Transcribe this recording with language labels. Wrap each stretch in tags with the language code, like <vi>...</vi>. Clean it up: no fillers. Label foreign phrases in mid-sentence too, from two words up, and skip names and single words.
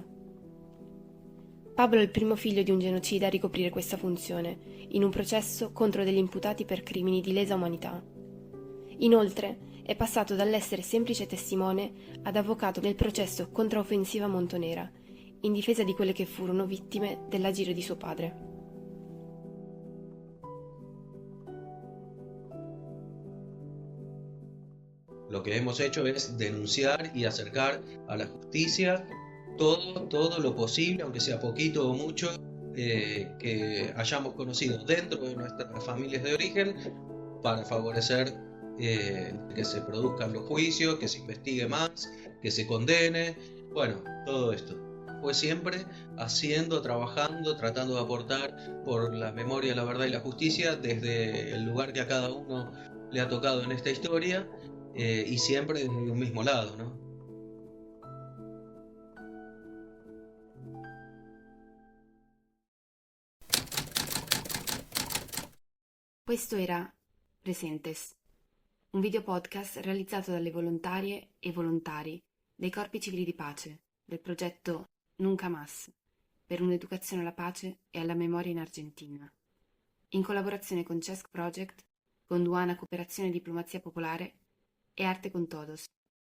<it>Pablo è il primo figlio di un genocida a ricoprire questa funzione, in un processo contro degli imputati per crimini di lesa umanità. Inoltre, è passato dall'essere semplice testimone ad avvocato nel processo Contraoffensiva Montonera, in difesa di quelle che furono vittime dell'agire di suo padre.</it> <es>Lo que hemos hecho es denunciar y acercar a la justicia todo lo posible, aunque sea poquito o mucho, que hayamos conocido dentro de nuestras familias de origen para favorecer que se produzcan los juicios, que se investigue más, que se condene, bueno, todo esto. Fue siempre haciendo, trabajando, tratando de aportar por la memoria, la verdad y la justicia desde el lugar que a cada uno le ha tocado en esta historia. Y siempre desde un mismo lado, ¿no?</es> <it>Questo era Presentes, un video podcast realizzato dalle volontarie e volontari dei Corpi Civili di Pace del progetto Nunca Más per un'educazione alla pace e alla memoria in Argentina, in collaborazione con Chesc Project, con Duana Cooperazione e Diplomazia Popolare e Arte con Todos.</it>